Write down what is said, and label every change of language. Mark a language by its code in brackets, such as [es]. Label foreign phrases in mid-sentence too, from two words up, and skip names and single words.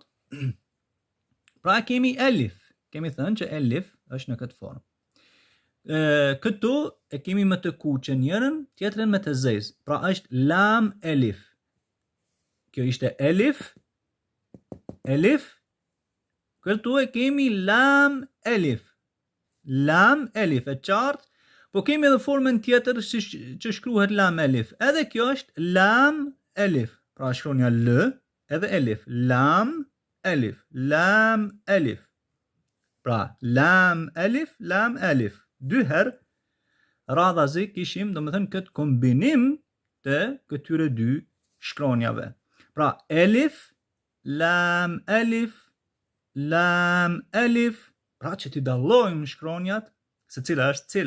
[sq] Pra kemi elif, kemi thënë që elif është në këtë formë. Këtu e kemi me të kuqe njërën, tjetrën me të zezë. Pra është lam elif. Kjo ishte elif. Këtu e kemi lam elif. Lam elif e qartë, po kemi edhe formën tjetër që shkruhet lam elif. Edhe kjo është lam elif. Pra shkronja l, edhe elif. Lam elif. Lam elif. Pra lam elif. Dy herë radhazi kishim, do të thënë, këtë kombinim të këtyre dy shkronjave. Pra elif, lam elif, pra që t'i dallojmë shkronjat se cila është cila.